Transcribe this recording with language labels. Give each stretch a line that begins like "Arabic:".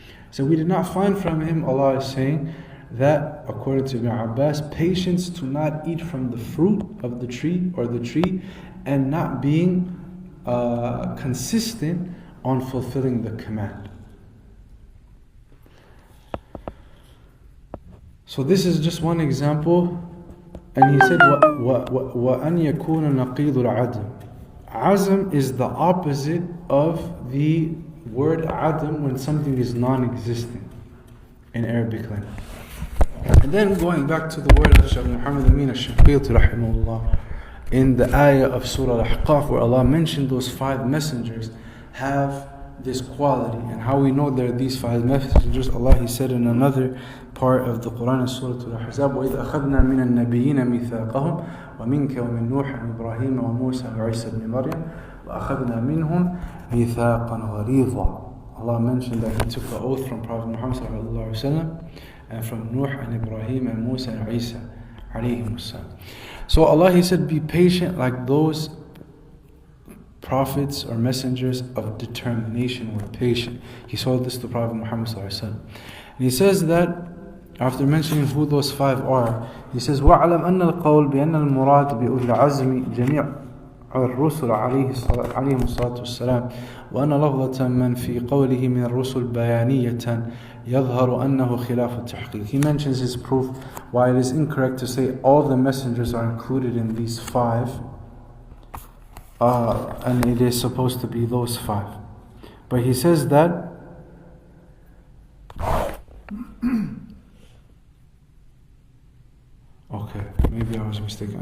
English: So we did not find from him, Allah is saying, that according to Ibn Abbas, patience to not eat from the fruit of the tree or the tree and not being consistent on fulfilling the command. So this is just one example. And he said,
Arabic: وَأَنْ يَكُونَ نَقِيضُ الْعَدْمِ.
English: Azm is the opposite of the word adam when something is non-existent in Arabic language. And then going back to the word of Shaykh Muhammad Amin al-Shinqiti rahimahullah, in the ayah of Surah Al-Ahqaf where Allah mentioned those 5 messengers have this quality, and how we know there are these 5 messengers. Allah, He said in another part of the Quran in Surah Al-Ahzab,
Arabic: وَإِذْ أَخَذْنَا مِنَ النَّبِيِّينَ مِيثَاقَهُمْ وَمِنْكَ وَمِنْ نُوحٍ وإبراهيم وموسى وعيسى بن مريم وأخذنا منهم ميثاقا غليظا.
English: Allah mentioned that He took the oath from Prophet Muhammad sallallahu alaihi wasallam and from Nuh and Ibrahim and Musa and Isa alayhim salam. So Allah, He said, be patient like those prophets or messengers of determination were patient. He told this to Prophet Muhammad sallallahu alaihi wasallam. And He says that after mentioning who those 5 are, He says,
Arabic: وَعْلَمْ أَنَّ الْقَوْلِ بِأَنَّ الْمُرَادِ بِأُولِي الْعَزْمِ جَمِيعًا الرسل عليهم الصلاة والسلام وأن لفظة من في قوله من الرسل بيانية يظهر أنه خلاف التحقيق.
English: He mentions his proof why it is incorrect to say all the messengers are included in these 5 and it is supposed to be those 5. But he says that okay, maybe I was mistaken.